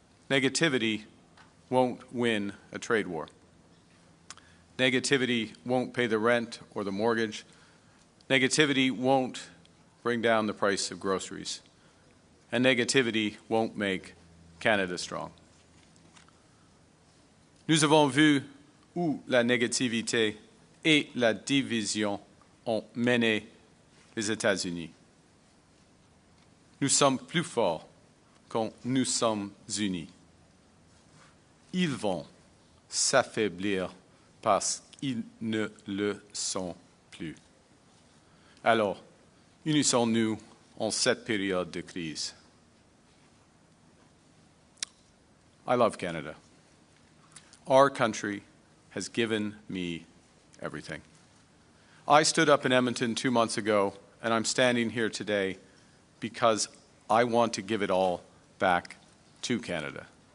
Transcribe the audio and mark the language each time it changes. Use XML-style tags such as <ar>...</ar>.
<en>Negativity won't win a trade war. Negativity won't pay the rent or the mortgage. Negativity won't bring down the price of groceries. And negativity won't make Canada strong.</en> <fr>Nous avons vu où la négativité et la division ont mené les États-Unis. Nous sommes plus forts quand nous sommes unis. Ils vont s'affaiblir parce qu'ils ne le sont plus. Alors, unissons-nous en cette période de crise.</fr> <en>I love Canada. Our country has given me everything. I stood up in Edmonton 2 months ago, and I'm standing here today because I want to give it all back to Canada.</en>